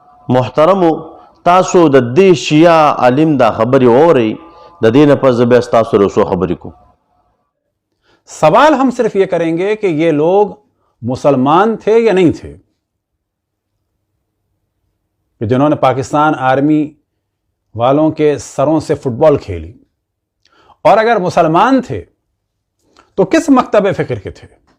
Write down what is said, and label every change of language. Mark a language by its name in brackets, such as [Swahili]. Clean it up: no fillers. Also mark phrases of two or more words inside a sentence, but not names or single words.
[Pashto] محترمو تاسو د دې شیعه عالم دا خبرې اورئ، د دې نه پس زه بیا ستاسو سره څو خبرې کوم. [Urdu] سوال ہم صرف یہ کریں گے کہ یہ لوگ مسلمان تھے یا نہیں تھے کہ جنہوں نے پاکستان آرمی والوں کے سروں سے فٹ بال کھیلی، اور اگر مسلمان تھے تو کس مکتب فکر کے تھے؟